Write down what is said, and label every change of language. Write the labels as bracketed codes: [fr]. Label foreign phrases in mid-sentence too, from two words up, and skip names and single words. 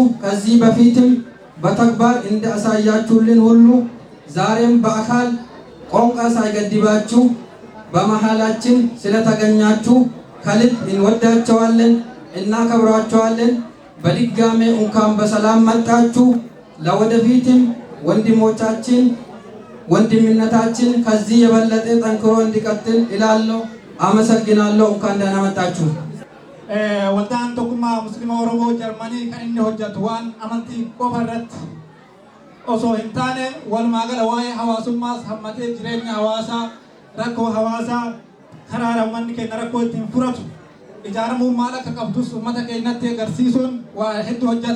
[am] ከዚህ በፊትም በተግባር እንዳሳያችሁልን ሁሉ ዛሬም በአካል ቋንቋ ሳይገድባችሁ በመሃላችን ስለተገኛችሁ ከልብ እንወዳቸዋለን እናከብራቸዋለን። በድጋሜ እንኳን በሰላም መጣችሁ። ለወደፊትም ወንድሞቻችን ወንድምነታችን ከዚህ የበለጠ ጠንክሮ እንዲቀጥል እላለሁ። አመሰግናለሁ። እንኳን ደህና መጣችሁ። [om] ወልዳን tokkummaa ሙስሊማ ኦሮሞ ጀርመኒ kan inni hojjetu waan amantii qofa irratti osoo hin taane walumaa gala waa'ee hawaasummaas hammatee jireenya hawaasaa rakkoo hawaasaa karaa uummanni keenya rakkoo ittiin furatu ijaaramuu maal akka qabdus uummata keenyatti agarsiisuun waa hedduu hojjeta.